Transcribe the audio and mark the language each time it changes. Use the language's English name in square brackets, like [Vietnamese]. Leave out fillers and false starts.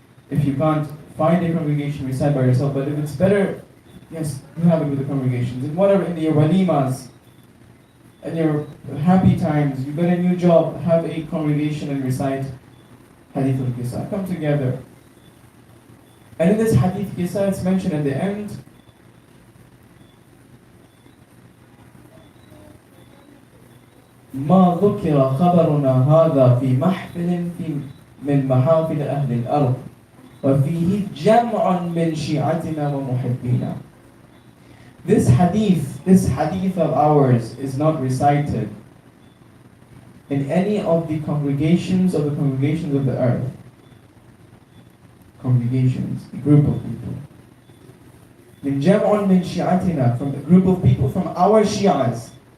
[English] If you can't find a congregation, recite by yourself, but if it's better, yes, you have it with the congregations. In whatever, in your walimas, in your happy times, you got a new job, have a congregation and recite Hadith al-Kisa. Come together. And in this Hadith Kisa, it's mentioned at the end, [Arabic] ما ذكر خبرنا هذا في محفل من محافل أهل الأرض وفيه جمع من شيعتنا ومحبينا. [English] This hadith of ours is not recited in any of the congregations of the earth. Congregations, a group of people. [Arabic] من جمع من شيعتنا, [English] from a group of people from our Shias.